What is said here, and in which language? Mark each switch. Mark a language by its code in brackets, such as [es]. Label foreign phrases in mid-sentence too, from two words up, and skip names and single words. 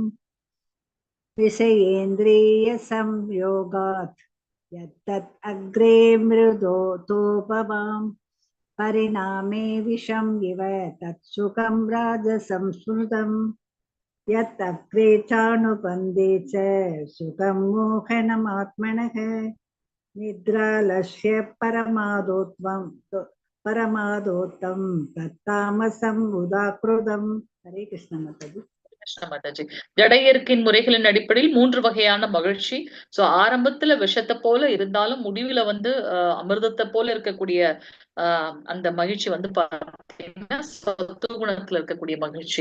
[sa] विषयेन्द्रियसंयोगात् यत्तत् अग्रे मृदोतोपमाम् परिणामे विषम् इव तत् सुखं राजसंस्मृतम् यत् अग्रे चानुबन्धे च सुखं मोहनमात्मनः निद्रालस्य परमादोत्तं तत्तामसम् उदाकृतम्. हरे कृष्ण माताजी. [ta] கிருஷ்ண மாதாஜி. ஜட இயற்கையின் முறைகளின் அடிப்படையில் 3 வகையான மகிழ்ச்சி. சோ ஆரம்பத்துல விஷத்தை போல இருந்தாலும் முடிவுல வந்து அமிர்தத்தை போல இருக்கக்கூடிய அந்த மகிழ்ச்சி வந்து பாத்தீங்கன்னா சத்துவ குணத்துல இருக்கக்கூடிய மகிழ்ச்சி.